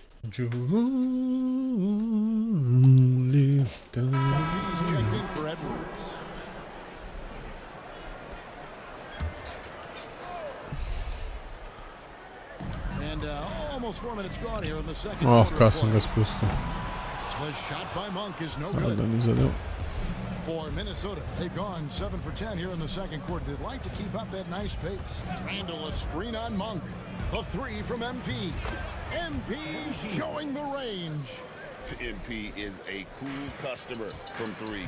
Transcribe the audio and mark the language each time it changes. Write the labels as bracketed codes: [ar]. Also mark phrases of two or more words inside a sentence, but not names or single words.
[en] Julie. Checked in for Edwards. And almost 4 minutes gone here in the second quarter. [sr] Kad sam ga spustio. [en] The shot by Monk is no Da good. [sr] ni zadeo. [en] For Minnesota, they've gone 7 for 10 here in the second quarter. They'd like to keep up that nice pace. Randall, a screen on Monk. A 3 from MP. MP showing the range. MP is a cool customer from 3.